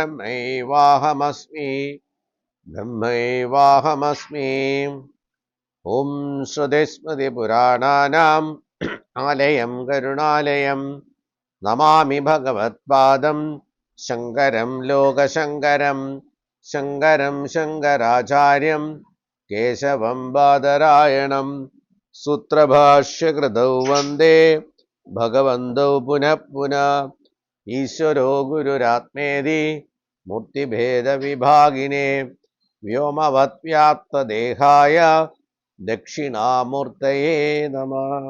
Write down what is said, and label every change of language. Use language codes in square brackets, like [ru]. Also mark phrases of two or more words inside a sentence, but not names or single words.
[sa] ब्रह्मैवाहमस्मि ॐ श्रुतिस्मृतिपुराणानाम् आलयं करुणालयं नमामि भगवत्पादं शङ्करं लोकशङ्करं ശങ്കരം ശങ്കരാചാര്യം കേശവം ബാദരായണം സൂത്രഭാഷ്യകൃതൗ വന്ദേ ഭഗവന്തൗ പുനഃ പുനഃ. ഈശ്വരോ ഗുരുരാത്മേതി മൂർത്തിഭേദവിഭാഗിനേ വ്യോമവദ്വ്യാപ്തദേഹായ ദക്ഷിണാമൂർത്തയേ നമഃ.